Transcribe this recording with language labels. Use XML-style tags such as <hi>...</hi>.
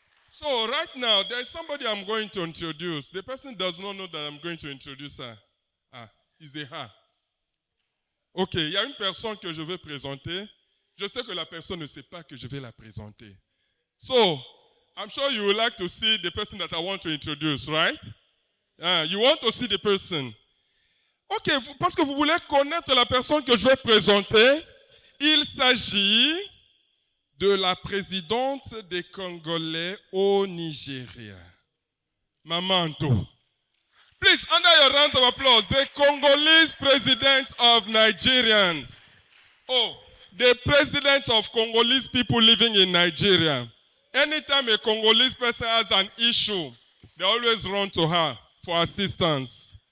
<en>So right now, there's somebody I'm going to introduce. The person does not know that I'm going to introduce her. Ah, it's a her.</en> <fr>Ok, il y a une personne que je vais présenter. Je sais que la personne ne sait pas que je vais la présenter.</fr> <en>So, I'm sure you would like to see the person that I want to introduce, right? You want to see the person.</en> <fr>Ok, parce que vous voulez connaître la personne que je vais présenter. Il s'agit de la présidente des Congolais au Nigeria. Mamanto.</fr> <en>Please, under your round of applause, the Congolese president of Nigeria. Oh, the president of Congolese people living in Nigeria. Anytime a Congolese person has an issue, they always run to her for assistance.</en>